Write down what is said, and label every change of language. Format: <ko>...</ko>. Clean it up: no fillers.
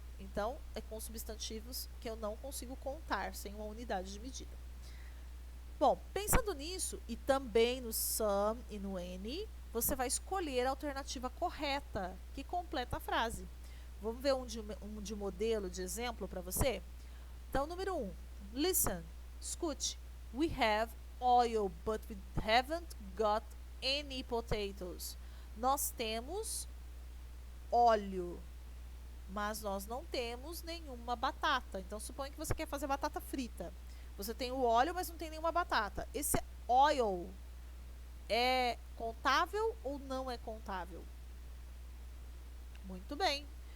<pt>Então, é com substantivos que eu não consigo contar sem uma unidade de medida. Bom, pensando nisso, e também no some e no any, você vai escolher a alternativa correta que completa a frase. Vamos ver um de modelo, de exemplo para você? Então, número 1. Listen, escute.</pt> <en>We have oil, but we haven't got any potatoes.</en> <pt>Nós temos óleo, mas nós não temos nenhuma batata. Então, suponha que você quer fazer batata frita. Você tem o óleo, mas não tem nenhuma batata. Esse oil é contável ou não é contável? Muito bem.</pt>